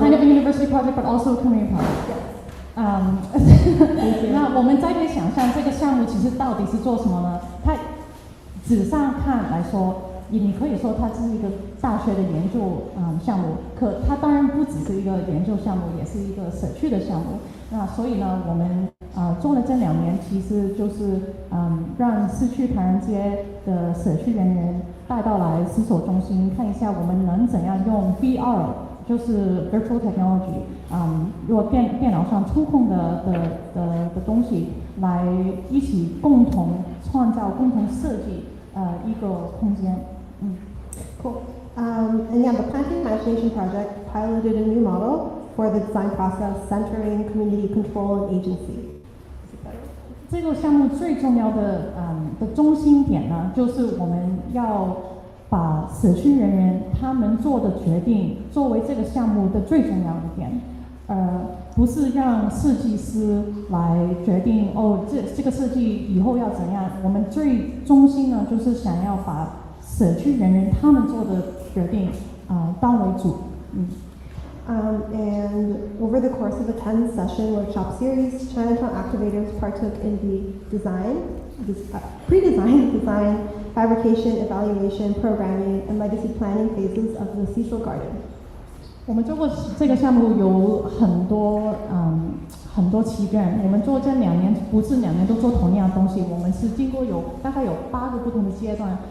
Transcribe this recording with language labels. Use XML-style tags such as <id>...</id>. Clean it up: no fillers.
<en>kind of a university project, but also a community project. Yes.</en> <zh>那我们再可以想象这个项目其实到底是做什么呢？它纸上看来说，你可以说它是一个大学的研究项目，可它当然不只是一个研究项目，也是一个社区的项目。那所以呢，我们做了这2年，其实就是让市区唐人街的社区人员带到来思索中心，看一下我们能怎样用 VR， 就是</zh> <en>virtual technology，</en> <zh>用电脑上触控的东西，来一起共同创造、共同设计一个空间。</zh> <en>Cool. And yeah, the Planting Imagination Project piloted a new model for the design process, centering community control and agency.</en> <zh>这个项目最重要的中心点呢，就是我们要把社区人员他们做的决定作为这个项目的最重要的点，不是让设计师来决定这个设计以后要怎样。我们最中心呢，就是想要把社区人员他们做的决定当为主。</zh> <en>And over the course of a 10-session workshop series, Chinatown activators partook in the pre-design, design, fabrication, evaluation, programming, and legacy planning phases of the Cecil Garden.</en> <zh>我们做过这个项目有很多期间，我们做这2年不是2年都做同样的东西，我们是经过大概有8个不同的阶段。</zh>